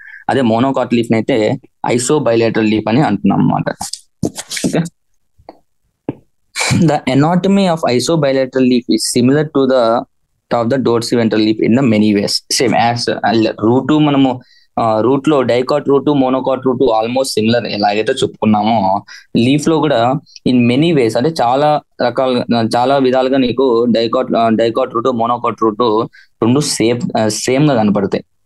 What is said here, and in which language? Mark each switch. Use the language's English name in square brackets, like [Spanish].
[Telugu] అదే monocot leaf ని అయితే ఐసోబైలేటరల్ లీఫ్ అని అంటున్నాం అనమాట. [English] Okay, the anatomy of isobilateral leaf is similar to the dorsiventral leaf in the many ways. Same as root [Telugu] మనము route లో dicot route, monocot route almost similar ఎలాగైతే చెప్పుకున్నామో, leaf లో కూడా [English] in many ways [Telugu] అంటే చాలా విధాలుగా నీకు డైకాట్ రూట్, మోనోకాట్ రూట్ రెండు సేమ్ గా కనపడతాయి.